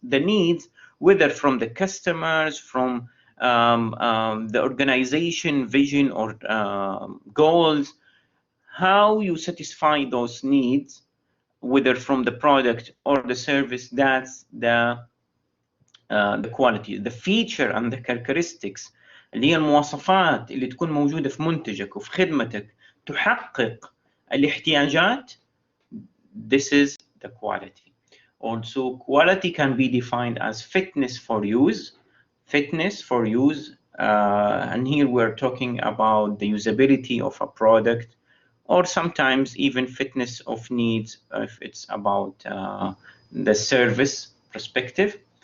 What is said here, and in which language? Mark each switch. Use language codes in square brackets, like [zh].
[en] The needs, whether from the customers, from the organization vision or goals, how you satisfy those needs, whether from the product or the service, that's the quality. The feature and the characteristics [ar] اللي هي المواصفات اللي تكون موجودة في منتجك وفي خدمتك تحقق الاحتياجات. [en] This is the quality. Also, quality can be defined as fitness for use. Fitness for use, and here we're talking about the usability of a product, or sometimes even fitness of needs if it's about the service perspective.